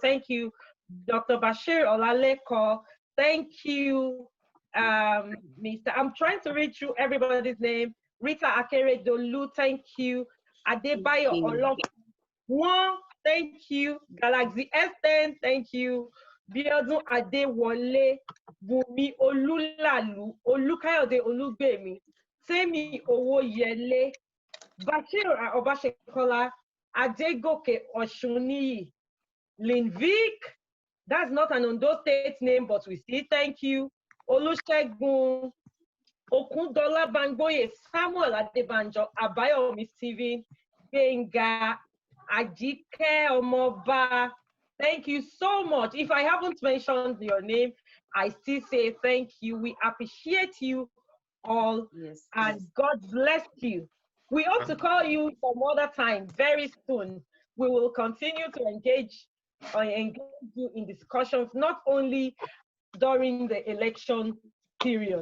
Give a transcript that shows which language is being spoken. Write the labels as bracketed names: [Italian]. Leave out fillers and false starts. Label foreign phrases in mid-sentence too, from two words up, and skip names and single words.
[English] Thank you, Dr. Bashir Olaleko. Thank you, Mr. I'm trying to read through everybody's name. Rita Akere Dolu, thank you. Adebayo Olofun, thank you. Galaxy S10, thank you. Biodun Adewole, Bumi Olulalu, Olukayode Olugbemi, Temi Owoyele, Bashir Obashekola, Adegoke Oshuniyi, Linvik, that's not an Ondo State name, but we still thank you. Olusegun, Okundola Bangoye, Samuel Adebanjo, Abayomi Steven, Benga, Ajike Omoba. Thank you so much. If I haven't mentioned your name, I still say thank you. We appreciate you all, and God bless you. We hope to call you some other time very soon. We will continue to engage you in discussions, not only during the election period.